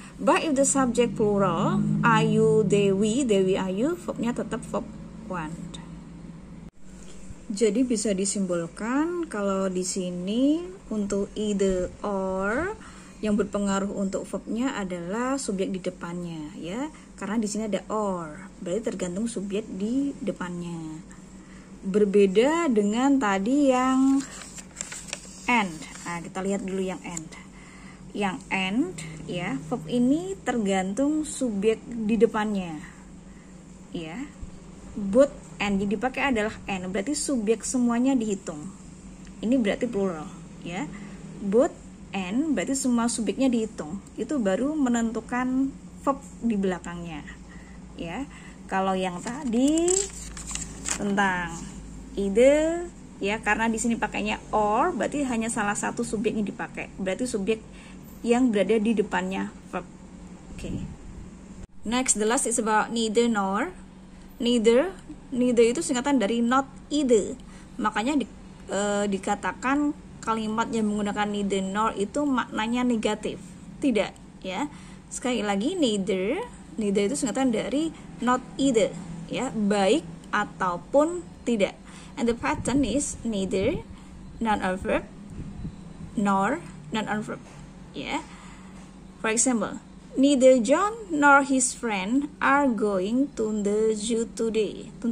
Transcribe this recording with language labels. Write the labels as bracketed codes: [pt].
[en] But if the subject plural, are you, they, we, are you, verbnya tetap verb one. [id] Jadi bisa disimpulkan kalau di sini untuk either or yang berpengaruh untuk verbnya adalah subjek di depannya ya. Karena di sini ada or, berarti tergantung subjek di depannya. Berbeda dengan tadi yang and. Nah, kita lihat dulu yang and. Yang and ya, verb ini tergantung subjek di depannya. Ya. Both and yang dipakai adalah and, berarti subjek semuanya dihitung. Ini berarti plural ya. Both and berarti semua subjeknya dihitung. Itu baru menentukan verb di belakangnya. Ya. Kalau yang tadi tentang either ya, karena di sini pakainya or, berarti hanya salah satu subjek yang dipakai. Berarti subjek yang berada di depannya verb. Okay. [en] Next, the last is about neither nor. [id] Neither itu singkatan dari not either. Makanya dikatakan kalimat yang menggunakan neither nor itu maknanya negatif. Tidak, ya. Sekali lagi, neither itu singkatan dari not either, ya, baik ataupun tidak. [en] And the pattern is neither non-adverb nor non-adverb, ya. For example, neither John nor his friend are going to the zoo today.